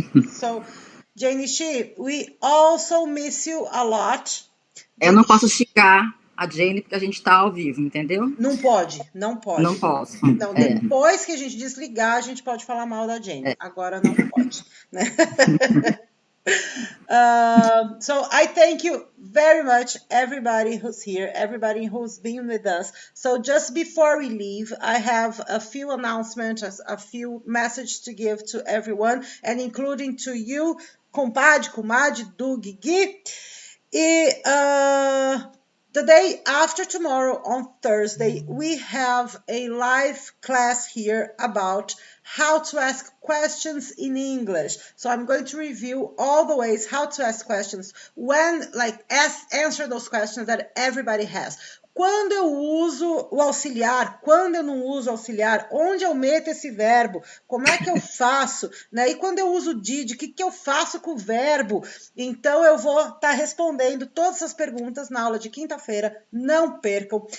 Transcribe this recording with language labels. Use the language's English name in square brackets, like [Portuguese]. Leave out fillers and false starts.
[English] So, Jane X, we also miss you a lot. [Portuguese] Eu não posso xingar a Jane porque a gente tá ao vivo, entendeu? Não pode. Não posso. Então, depois que a gente desligar, a gente pode falar mal da Jane. Agora não pode, né? [English] So I thank you very much, everybody who's here, everybody who's been with us. So just before we leave, I have a few announcements, a few messages to give to everyone, and including to you, [Portuguese] compadre, comadre, do Gui. [English] The day after tomorrow, on Thursday, we have a live class here about how to ask questions in English. So I'm going to review all the ways how to ask questions, answer those questions that everybody has. [Portuguese] Quando eu uso o auxiliar, quando eu não uso o auxiliar, onde eu meto esse verbo, como é que eu faço, né? E quando eu uso did, o que eu faço com o verbo? Então eu vou estar respondendo todas essas perguntas na aula de quinta-feira, não percam.